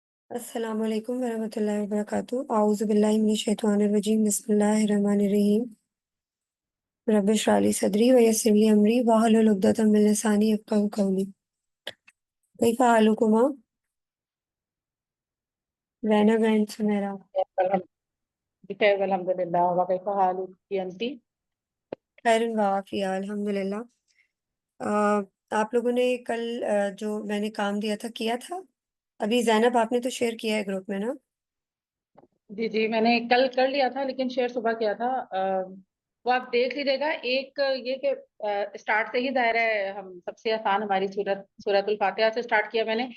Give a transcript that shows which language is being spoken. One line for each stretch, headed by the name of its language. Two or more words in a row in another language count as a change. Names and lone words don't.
Arabic: السلام عليكم ورحمة الله وبركاته أعوذ بالله من الشيطان الرجيم. بسم الله الرحمن الرحيم. رب اشرح لي صدري ويسر لي أمري واحلل عقدة من لساني يفقهوا قولي. كيف حالكما زينب and سميرة? بخير الحمد لله وكيف حالك أنتِ. خير وعافية الحمد لله.
Hindi: आप लोगों ने कल जो मैंने काम दिया था किया था? अभी ज़ैनब आपने तो शेयर किया है ग्रुप में ना? जी जी, मैंने कल कर लिया था लेकिन शेयर सुबह किया था। वो आप देख लीजिएगा। एक ये कि स्टार्ट से ही दायरा है, हम सबसे आसान हमारी सूरतुल फातिहा से स्टार्ट किया मैंने।